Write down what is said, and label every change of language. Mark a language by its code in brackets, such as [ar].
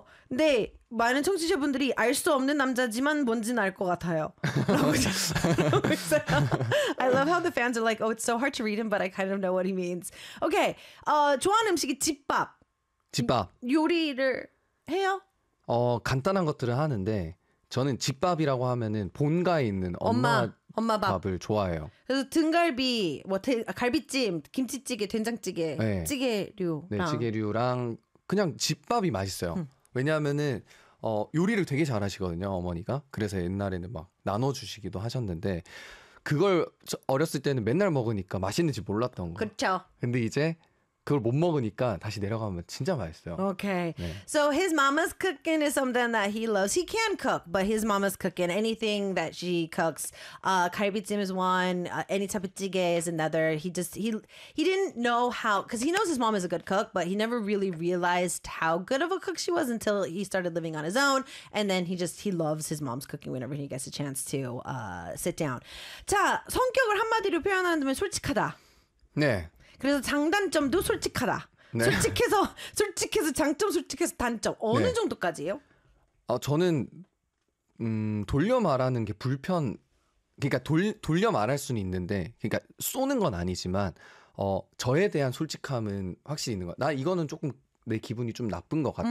[ko] 근데 많은 청취자분들이 알 수 없는 남자지만 뭔지는 알 것 같아요. [en] I love how the fans are like, oh, it's so hard to read him, but I kind of know what he means. [ko] Okay. 좋아하는 음식이 집밥. 집밥. 요리를 해요? 간단한 것들을 하는데 저는 집밥이라고 하면은 본가에 있는 엄마 밥을 좋아해요. 그래서 등갈비, 갈비찜, 김치찌개, 된장찌개, 네. 찌개류랑 그냥 집밥이 맛있어요. 왜냐하면은 요리를 되게 잘하시거든요 어머니가. 그래서 옛날에는 막 나눠주시기도 하셨는데 그걸 어렸을 때는 맨날 먹으니까 맛있는지 몰랐던 거. 그렇죠. 근데 이제 그걸 못 먹으니까 다시 내려가면 진짜 맛있어요. Okay. 네. [en] So his mama's cooking is something that he loves. He can cook, but his mama's cooking. Anything that she cooks, 갈비찜 is one. Any type of 찌개 is another. He didn't know how, because he knows his mom is a good cook, but he never really realized how good of a cook she was until he started living on his own. And then he loves his mom's cooking whenever he gets a chance to sit down. [ko] 자, 성격을 한마디로 표현한다면 솔직하다. 네. 그래서 장단점도 솔직하다. 네. 솔직해서 장점 솔직해서 단점 어느 네. 정도까지예요? 저는 돌려 말하는 게 불편. 그러니까 돌려 말할 수는 있는데, 그러니까 쏘는 건 아니지만 저에 대한 솔직함은 확실히 있는 거야. 나 이거는 조금 내 기분이 좀 나쁜 것 같아.